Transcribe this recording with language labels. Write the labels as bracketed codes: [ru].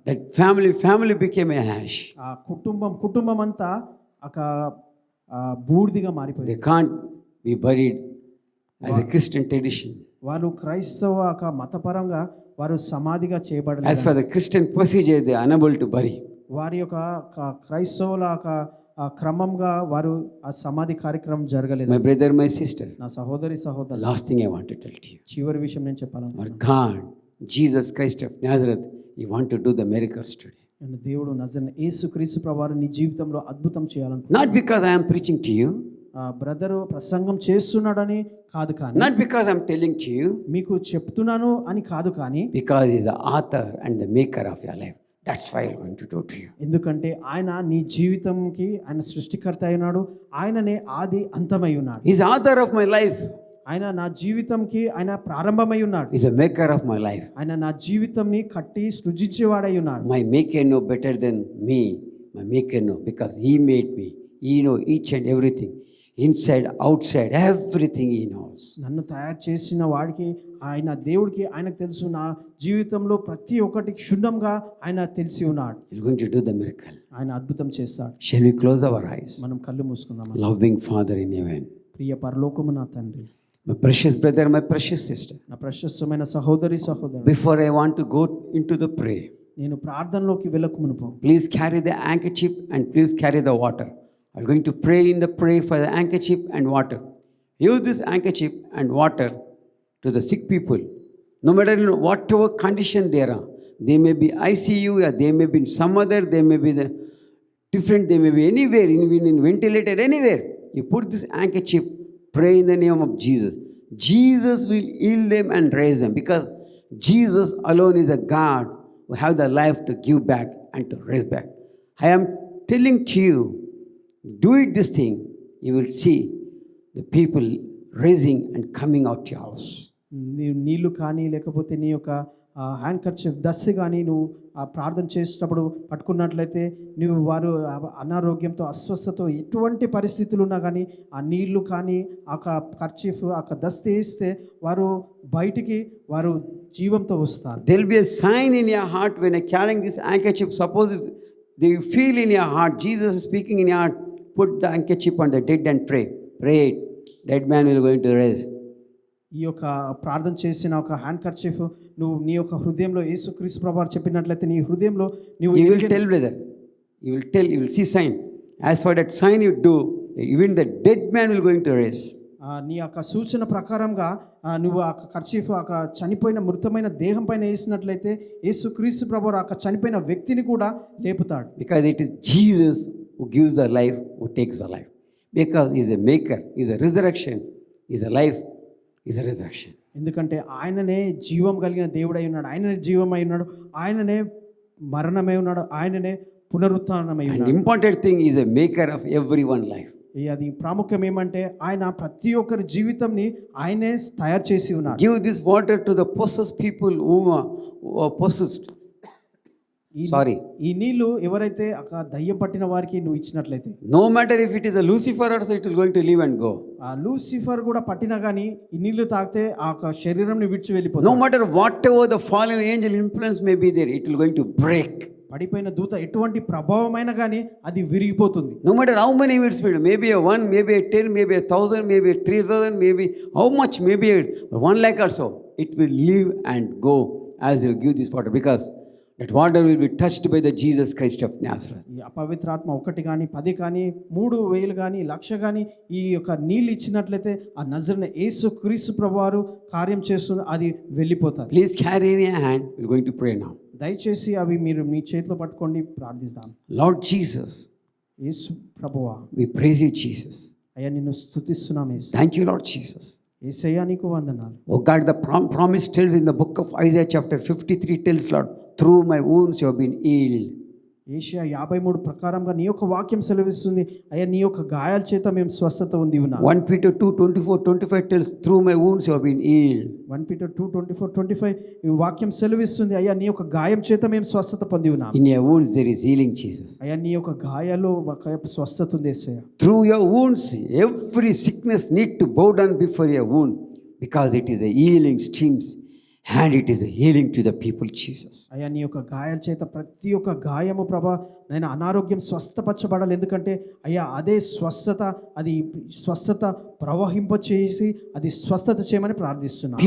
[en] That family became a ash. [te] ఆ కుటుంబం అంతా ఒక బూడిదిగా మారిపోయింది. [en] They can't be buried as a Christian tradition. [te] వారు క్రైస్తవ ఒక మతపరంగా వారు సమాధిగా చేయబడలేదు. [en] As for the Christian procedure, they are unable to bury. [te] వారి యొక్క క్రైస్తవుల క్రమంగా వారు ఆ సమాధి కార్యక్రమం జరగలేదు. [en] My brother, my sister, [te] నా సహోదరి [en] the [te] సహోదరు, [en] last thing I want to tell to you. [te] చివరి విషయం నేను చెప్పాను. [en] Our God, Jesus Christ of Nazareth, He want to do the miracles today. [te] దేవుడు నజరేయుడైన యేసుక్రీస్తు ప్రభువారు నీ జీవితంలో అద్భుతం చేయాలనుకుంటున్నాడు. [en] Not because I am preaching to you, [te] brother ప్రసంగం చేస్తున్నాడని కాదు, కానీ [en] not because I am telling to you, [te] మీకు చెప్తున్నాను అని కాదు, కానీ [en] because He is the author and the maker of your life. That's why I'm going to do to you. [te] ఎందుకంటే ఆయన నీ జీవితంకి ఆయన సృష్టికర్త అయినాడు, ఆయననే ఆది అంతమై ఉన్నాడు. [en] He's the author of my life. [te] ఆయన నా జీవితంకి ఆయన ప్రారంభమై ఉన్నాడు. [en] He's the maker of my life. [te] ఆయన నా జీవితంని కట్టి సృజించేవాడై ఉన్నాడు. [en] My maker know better than me. My maker know, because He made me. He know each and everything. Inside, outside, everything He knows. [te] నన్ను తయారు చేసిన వాడికి, ఆయన దేవుడికి ఆయనకు తెలుసు, నా జీవితంలో ప్రతి ఒక్కటి క్షుణ్ణంగా ఆయన తెలిసి ఉన్నాడు. [en] He's going to do the miracle. [te] ఆయన అద్భుతం చేస్తాడు. [en] Shall we close our eyes? [te] మనం కళ్ళు మూసుకుందాం. [en] Loving Father in heaven, [te] ప్రియ పరలోకము నా తండ్రి, [en] my precious brother, my precious sister, [te] నా ప్రశస్తమైన సహోదరి సహోదరుడు, [en] before I want to go into the prayer, [te] నేను ప్రార్థనలోకి వెళ్ళక మునుపు [en] please carry the handkerchief and please carry the water. I'm going to pray in the prayer for the handkerchief and water. Use this handkerchief and water to the sick people, no matter whatever condition they are. They may be ICU, or they may be in some other, they may be the different, they may be anywhere, even in ventilator, anywhere. You put this handkerchief, pray in the name of Jesus. Jesus will heal them and raise them, because Jesus alone is a God who have the life to give back and to raise back. I am telling to you, do it this thing, you will see the people raising and coming out to your house. [te] నీళ్లు కానీ లేకపోతే నీ యొక్క hand kerchief దస్తి కానీ నువ్వు ఆ ప్రార్థన చేసేటప్పుడు పట్టుకున్నట్లయితే నువ్వు వారు అనారోగ్యంతో అస్వస్థతో ఎటువంటి పరిస్థితులు ఉన్నా కానీ ఆ నీళ్లు కానీ ఆ కర్చీఫ్ ఆ దస్తి వేస్తే వారు బయటికి వారు జీవంతో వస్తారు. [en] There will be a sign in your heart when you're carrying this handkerchief. Suppose if they feel in your heart, Jesus is speaking in your heart, put the handkerchief on the dead and pray. Pray it. Dead man will go into rest. [te] ఈ యొక్క ప్రార్థన చేసిన ఒక hand kerchief నువ్వు నీ యొక్క హృదయంలో యేసుక్రీస్తు ప్రభువారు చెప్పినట్లయితే నీ హృదయంలో నువ్వు [en] You will tell, brother. You will tell, you will see sign. As for that sign you do, even the dead man will go into rest. [te] నీ యొక్క సూచన ప్రకారంగా నువ్వు ఆ కర్చీఫ్ ఆ చనిపోయిన మృతమైన దేహం పైన వేసినట్లయితే యేసుక్రీస్తు ప్రభువారు ఆ చనిపోయిన వ్యక్తిని కూడా లేపుతాడు. [en] Because it is Jesus who gives the life, who takes the life. Because he is a maker, he is a resurrection, he is a life, he is a resurrection. [te] ఎందుకంటే ఆయననే జీవం కలిగిన దేవుడై ఉన్నాడు, ఆయననే జీవమై ఉన్నాడు, ఆయననే మరణమై ఉన్నాడు, ఆయననే పునరుత్థానమై [en] And [te] ఉన్నాడు. [en] important thing is a maker of everyone's life. [te] అది ప్రాముఖ్యం ఏమంటే ఆయన ప్రతి ఒక్కరి జీవితంని ఆయనే తయారు చేసి ఉన్నాడు. [en] Give this water to the possessed people who are possessed. Sorry. [te] ఈ నీళ్లు ఎవరైతే దయ్యం పట్టిన వారికి నువ్వు ఇచ్చినట్లయితే, [en] No matter if it is a Lucifer also, it is going to leave and go. [te] ఆ లూసిఫర్ కూడా పట్టినా కానీ ఈ నీళ్లు తాగితే ఆ శరీరంని విడిచి [en] No [te] వెళ్ళిపోతుంది. [en] matter whatever the fallen angel influence may be there, it will going to break. [te] పడిపోయిన దూత ఎటువంటి ప్రభావమైన కానీ అది విరిగిపోతుంది. [en] No matter how many will speed, maybe a 1, maybe a 10, maybe a 1,000, maybe a 3,000, maybe how much, maybe a 1 lakh also, it will leave and go as you give this water, because that water will be touched by the Jesus Christ of Nazareth. [te] ఈ అపవిత్రాత్మ 1 కానీ 10 కానీ 3,000 కానీ 1,00,000 కానీ ఈ యొక్క నీళ్ళు ఇచ్చినట్లయితే ఆ నజరుని యేసుక్రీస్తు ప్రభువారు కార్యం చేస్తుంది, అది వెళ్ళిపోతుంది. [en] Please carry in your hand. We're going to pray now. [te] దయచేసి అవి మీరు మీ చేతిలో పట్టుకోండి, ప్రార్థిస్తాం. [en] Lord Jesus, [te] యేసు ప్రభువా, [en] we praise you, Jesus. [te] అయ్యా నిన్ను స్తుతిస్తున్నాం యేసు. [en] Thank you, Lord Jesus. [te] యేసయ్యా నీకు వందనాలు. [en] Oh God, the promise tells in the book of Isaiah chapter 53 tells, Lord, through my wounds you have been healed. [te] Asia 53 ప్రకారంగా నీ యొక్క వాక్యం సెలవిస్తుంది, అయ్యా నీ యొక్క గాయాల చేత మేము స్వస్థత ఉంది ఉన్నాం. [en] 1 Peter 2:24-25 tells, through my wounds you have been healed. [te] 1 Peter 2:24-25 ఈ వాక్యం సెలవిస్తుంది, అయ్యా నీ యొక్క గాయం చేత మేము స్వస్థత పొంది ఉన్నాం. [en] In your wounds there is healing, Jesus. [te] అయ్యా నీ యొక్క గాయాల్లో ఒక స్వస్థత ఉంది యేసయ్యా. [en] Through your wounds every sickness need to bow down before your wound, because it is a healing streams and it is a healing to the people, Jesus. [te] అయ్యా నీ యొక్క గాయాల చేత ప్రతి ఒక్క గాయము ప్రభా నేను అనారోగ్యం స్వస్థపరచబడాలి, ఎందుకంటే అయ్యా అదే స్వస్థత, అది స్వస్థత ప్రవహింపచేసి అది స్వస్థత చేయమని ప్రార్థిస్తున్నాను.